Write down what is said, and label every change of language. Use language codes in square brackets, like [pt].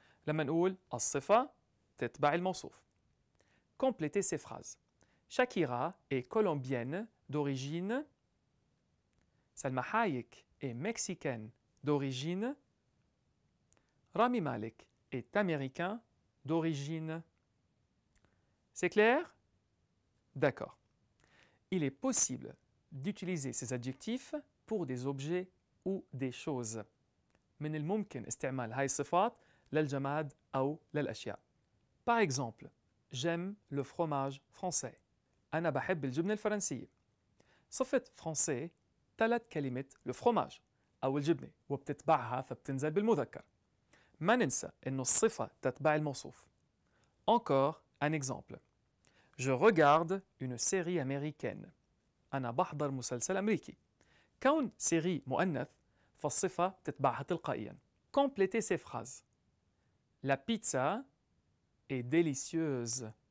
[ar] لما نقول الصفة تتبع الموصوف. [fr] Complétez ces phrases. Shakira est colombienne d'origine. Salma Hayek est mexicaine d'origine. Rami Malek est américain d'origine. C'est clair? D'accord. Il est possible d'utiliser ces adjectifs pour des objets ou des choses. [ar] من الممكن استعمال هاي الصفات للجماد أو للأشياء. [fr] Par exemple, j'aime le fromage français. [ar] أنا بحب الجبنة الفرنسية. صفة français تلت كلمة le fromage أو الجبنة وبتتبعها فبتنزل بالمذكر. ما ننسى إنه الصفة تتبع الموصوف. [fr] Encore un exemple. Je regarde une série américaine. [ar] أنا بحضر مسلسل أمريكي. كون série مؤنث فالصفة تتبعها تلقائيا. [fr] Complétez ces phrases. La pizza est délicieuse.